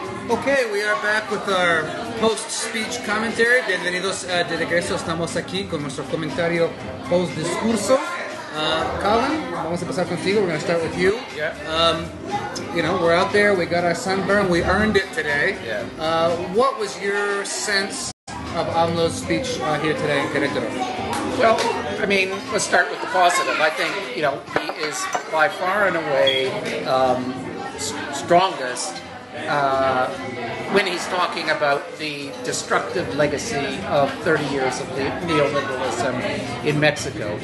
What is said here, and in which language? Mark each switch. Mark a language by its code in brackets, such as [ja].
[en] Okay, we are back with our post-speech commentary. [es] Bienvenidos de regreso. Estamos aquí con nuestro comentario post-discurso. Colin, vamos a empezar contigo. [en] We're going to start with you. Yeah. You know, we're out there. We got our sunburn. We earned it today. Yeah. What was your sense of AMLO's speech here today in Querétaro? Well, I mean, let's start with the positive. I think, you know, he is by far and away strongest when he's talking about the destructive legacy of 30 years of neoliberalism in Mexico.